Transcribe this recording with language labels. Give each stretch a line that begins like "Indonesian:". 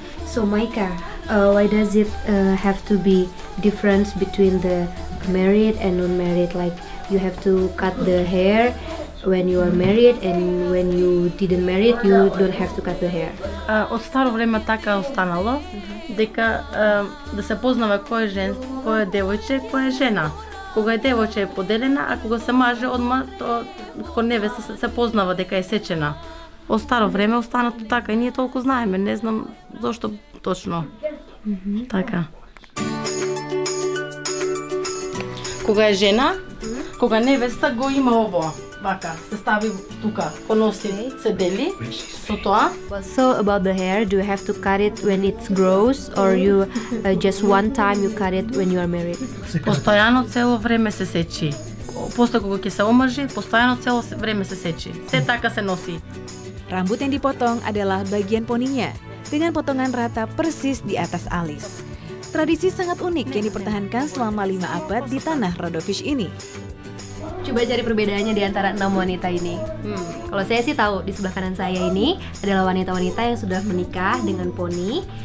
English: So Maika, why does it have to be difference between the married and non-married? Like you have to cut the hair when you are married and when you didn't married, you don't have to cut the hair.
Macedonian: От старо време така е останало, дека да се познава кој е девојче, кој е жена. Кога е девојче е поделена, а кога се маже, одма кога невеста се познава дека е сечена. Од старо време останато така и ние толку знаеме, не знам зошто точно. Така. Кога е жена, кога невеста го има ово, вака, се стави тука, поноси, се дели со тоа.
English: So about the hair, do you have to cut it when it grows or you just one time you cut it when you are married?
Macedonian: Постојано цело време се сечи. После кога ќе се омажи, постојано цело време се сечи. Се така се носи.
Indonesian: Rambut yang dipotong adalah bagian poninya, dengan potongan rata persis di atas alis. Tradisi sangat unik yang dipertahankan selama 5 abad di tanah Rhodovish ini. Coba cari perbedaannya di antara 6 wanita ini. Kalau saya sih tahu, di sebelah kanan saya ini adalah wanita-wanita yang sudah menikah dengan poni.